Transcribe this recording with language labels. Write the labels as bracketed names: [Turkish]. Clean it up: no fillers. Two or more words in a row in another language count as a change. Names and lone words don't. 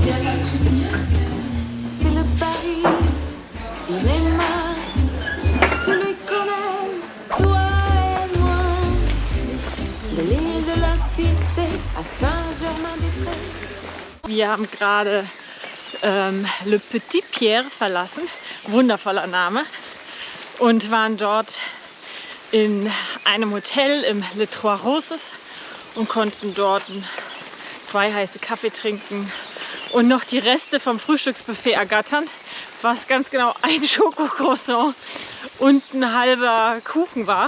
[French] C'est le Paris cinéma, celui qu'on aime, toi et moi. De l'île de la Cité à Saint-Germain-des-Prés. [German] Wir haben gerade Le Petit Pierre verlassen, wundervoller Name, und waren dort in einem Hotel im Les Trois Roses und konnten dort 2 heiße Kaffee trinken und noch die Reste vom Frühstücksbuffet ergattern, was ganz genau ein Schokocroissant und ein halber Kuchen war.